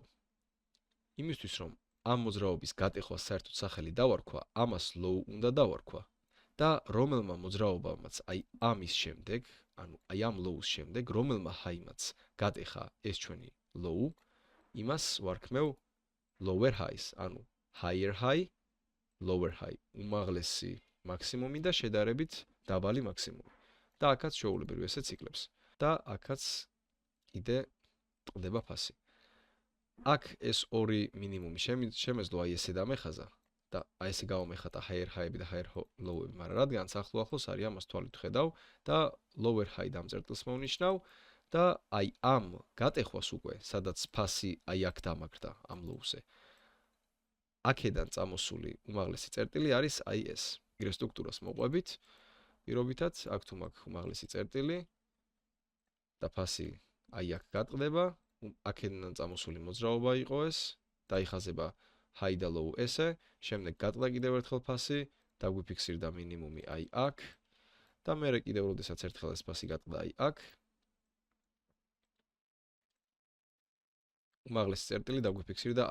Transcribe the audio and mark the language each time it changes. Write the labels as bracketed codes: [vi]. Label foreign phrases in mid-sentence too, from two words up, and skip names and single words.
[ka] იმისთვის რომ ამ მოძრაობის გატეხვას საერთოდ სახელი დავარქვა, ამას low უნდა დავარქვა. და რომელმა მოძრაობამაც აი ამის შემდეგ, ანუ აი ამ low-ს შემდეგ, რომელმა high-მაც გატეხა ეს ჩვენი low, იმას ვარქმევ [en] lower highs, [ka] ანუ [en] higher high, lower high, [ka] უმაღლესი მაქსიმუმი და შედარებით დაბალი მაქსიმუმი. და აქაც შეუულებრივ ესე ციკლებს. და აქაც კიდე ტყდება ფასი. აქ ეს ორი მინიმუმი შემეძლო აი ესე დამეხაზა და აი ესე გავამეხატა [en] higher high- [ka] ები და [en] higher low- [ka] ები, მაგრამ რადგან ახლოს არის ამას თვალით ხედავ და [en] lower high [ka] დამწერტილს მოვნიშნავ და აი ამ გატეხვას უკვე, სადაც ფასი აი აქ დამაგრდა ამ low-ზე. აქედან წამოსული უმაღლესი წერტილი არის აი ეს. იგივე სტრუქტურას მოყვებით, პირობითად, აქ თუ მაქვს უმაღლესი წერტილი და ფასი აი აქ გატყდება, აქედან წამოსული მოძრაობა იყო ეს, დაიხაზება high და low ესე, შემდეგ გატყდა კიდევ ერთხელ ფასი, დაგვიფიქსირდა მინიმუმი აი აქ და მერე კიდევ როდესაც ერთხელ ეს ფასი გატყდა აი აქ, უმაღლესი წერტილი დაგვიფიქსირდა აქ